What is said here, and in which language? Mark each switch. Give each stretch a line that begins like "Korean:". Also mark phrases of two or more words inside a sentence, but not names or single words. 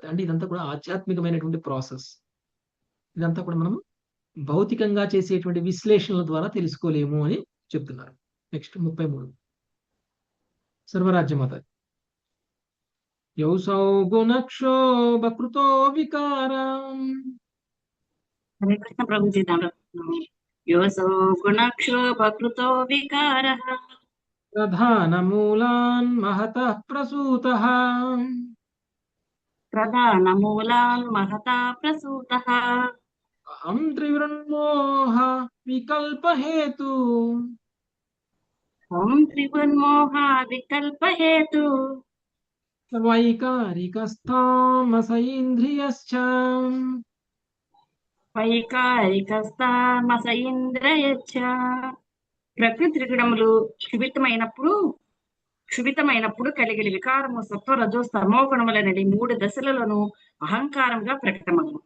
Telugu: అంటే ఇదంతా కూడా ఆధ్యాత్మికమైనటువంటి ప్రాసెస్. ఇదంతా కూడా మనం భౌతికంగా చేసేటువంటి విశ్లేషణల ద్వారా తెలుసుకోలేము అని చెప్తున్నారు. నెక్స్ట్ 33 సర్వరాజ్యమాత.
Sanskrit: యౌసౌ గుణక్షోభకృతో వికారం.
Telugu: హరే కృష్ణ ప్రభుజీ.
Sanskrit: योऽसौ गुणक्षोभकृतो विकारः प्रधानमूलान् महतः प्रसूतः प्रधानमूलान् महता प्रसूतः अहं त्रिवृन्मोह विकल्पहेतु त्वं त्रिगुन्मोहा विकल्पहेतु वैकारिकस्तामस इन्द्रियश्च వైకారికస్తామస ఇంద్రయచ్చ.
Telugu: ప్రకృతి త్రిగుణములు క్షుభితమైనప్పుడు కలిగిన వికారము సత్వ రజో స్తమో గుణములనడి 3 దశలలోనూ అహంకారంగా ప్రకటమగును.